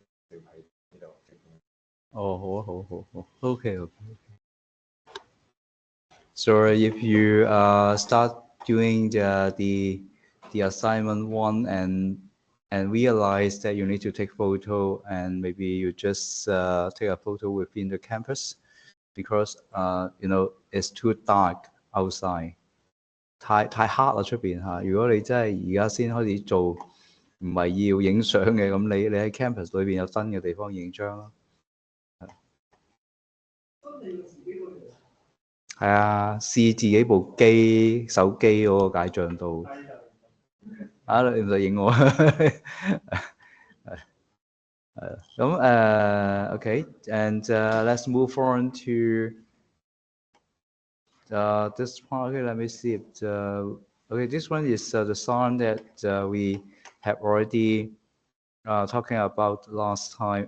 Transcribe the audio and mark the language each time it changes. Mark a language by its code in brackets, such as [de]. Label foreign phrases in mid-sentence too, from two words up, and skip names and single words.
[yue] 哦，好。Okay. [en] So if you start doing the assignment 1 and realize that you need to take photo, and maybe you just take a photo within the campus, because it's too dark outside， [yue] 太黑啦出邊嚇。如果你真係而家先開始做，唔係要影相嘅，咁你喺 campus 裏邊有燈嘅地方影張咯。係啊，試自己部手機嗰個解像度。 [en] 啊， [yue] 你唔使影我。 [en] Okay, and let's move on to this part. Okay, let me see it. Okay, this one is the song that we have already talking about last time.